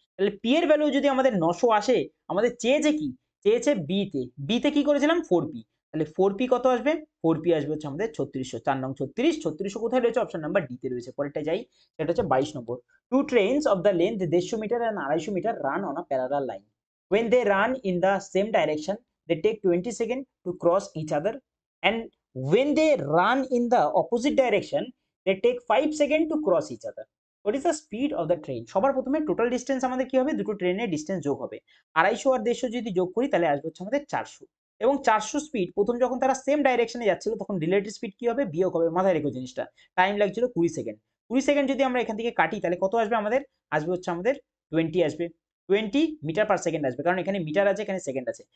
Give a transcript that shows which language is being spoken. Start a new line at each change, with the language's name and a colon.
Bangla: তাহলে পি এর ভ্যালু যদি আমাদের 900 আসে, আমাদের চেয়েছে কি, চেয়েছে বিতে, বিতে কি করেছিলাম 4P, তাহলে 4P কত আসবে, 4P আসবে হচ্ছে আমাদের 3600, 4 নং 36, 3600 কোথায় রয়েছে, অপশন নাম্বার ডি তে রয়েছে। পরেরটা যাই, সেটা হচ্ছে 22 নম্বর।
English: Two trains of the length 150 metres and 250 metres run on a parallel line. When they run in the same direction, they take 20 seconds to cross each other, and when they run in the opposite direction, they take 5 seconds to cross each other. What is the speed of the train?
Bangla: সবার প্রথমে total distance আমাদের কি হবে, দুটো ট্রেনের distance যোগ হবে, 250 আর 150 যদি যোগ করি তাহলে আসবে হচ্ছে আমাদের 400। এবং 400 স্পিড, প্রথম যখন তারা সেম ডাইরেকশনে যাচ্ছিল তখন রিলেটিভ স্পিড কি হবে, বিয়োগ হবে, মাথায় রেখো জিনিসটা। টাইম লাগছিল 20 সেকেন্ড, 20 সেকেন্ড যদি আমরা এখান থেকে কাটি তাহলে কত আসবে আমাদের, আসবে হচ্ছে আমাদের 20 আসবে, 20 মিটার পার সেকেন্ড আসবে, কারণ এখানে মিটার আছে এখানে সেকেন্ড আছে।